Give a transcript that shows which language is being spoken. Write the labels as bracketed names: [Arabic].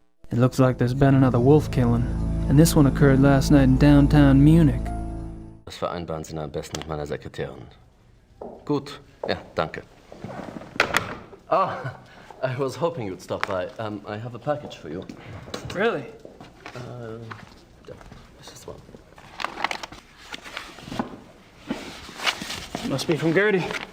[English] It looks like there's been another wolf killing, and this one occurred last night in downtown Munich. [German] Das vereinbaren Sie am besten mit meiner Sekretärin. Gut, ja, danke. [English] Ah, I was hoping you'd stop by. I have a package for you. Really? Yeah, this is one. Must be from Gertie.